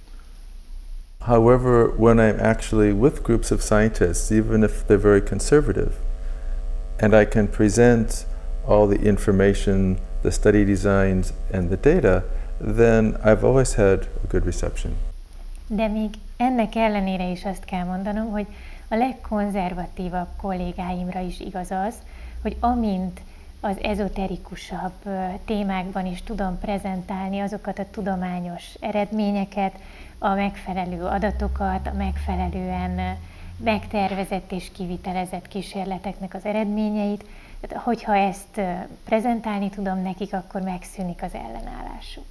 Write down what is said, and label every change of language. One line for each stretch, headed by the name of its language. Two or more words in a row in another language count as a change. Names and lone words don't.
English: However, when I'm actually with groups of scientists, even if they're very conservative, and I can present all the information, the study designs, and the data, then I've always had a good reception.
Hungarian: De még ennek ellenére is azt kell mondanom, hogy a legkonzervatívabb kollégáimra is igaz az, hogy amint az ezoterikusabb témákban is tudom prezentálni azokat a tudományos eredményeket, a megfelelő adatokat, a megfelelően megtervezett és kivitelezett kísérleteknek az eredményeit, tehát hogyha ezt prezentálni tudom nekik, akkor megszűnik az ellenállásuk.